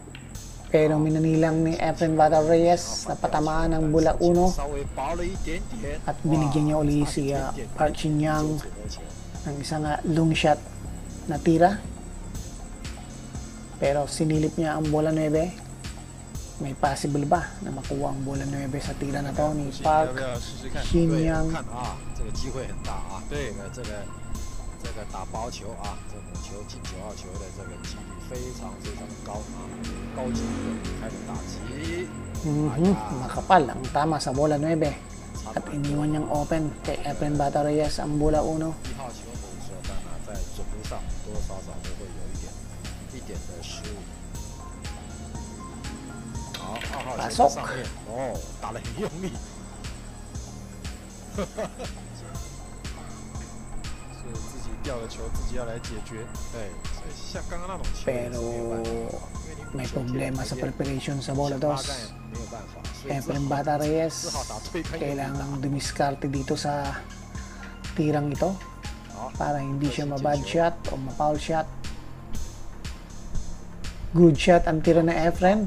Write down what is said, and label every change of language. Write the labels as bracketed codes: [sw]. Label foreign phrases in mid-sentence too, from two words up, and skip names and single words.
[tl] Pero minanilang ni Efren Bata Reyes na patamaan ng bola 1 at binigyan niya uli si Park Shin-young ng isang [en] long shot [tl] na tira. Pero sinilip niya ang bola 9. May possible ba na makuha ang bola 9 sa tira na to ni Park Shin-young? [zh] 这个打薄球啊，这母球进9号球的这个几率非常高啊，高几率开始打击。 [tl] Makapal ang tama sa bola 9 at iniwan niyang open kay Efren Bata Reyes ang bola 1. [zh] 1 号球等于说当然在准度上多多少少都会有一点的失误。好，2号球上面哦，打得很用力。自己掉的球自己要来解决。对，所以像刚刚那种球 [tl] Pero may problema sa preparation sa bola 2. Efren Bata Reyes kailangang dumiskarte dito sa tirang ito para hindi siya ma- [en] bad shot [tl] o ma- [en] foul shot. Good shot [tl] ang tira na Efren.